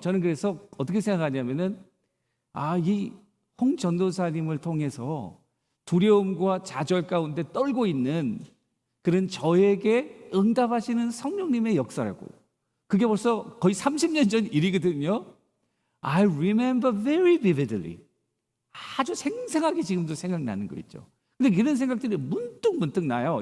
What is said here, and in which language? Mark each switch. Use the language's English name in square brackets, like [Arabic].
[Korean] 저는 그래서 어떻게 생각하냐면은 이 홍 전도사님을 통해서 두려움과 좌절 가운데 떨고 있는 그런 저에게 응답하시는 성령님의 역사라고. 그게 벌써 거의 30년 전 일이거든요. [English] I remember very vividly. [Korean] 아주 생생하게 지금도 생각나는 거 있죠. 근데 이런 생각들이 문득 나요.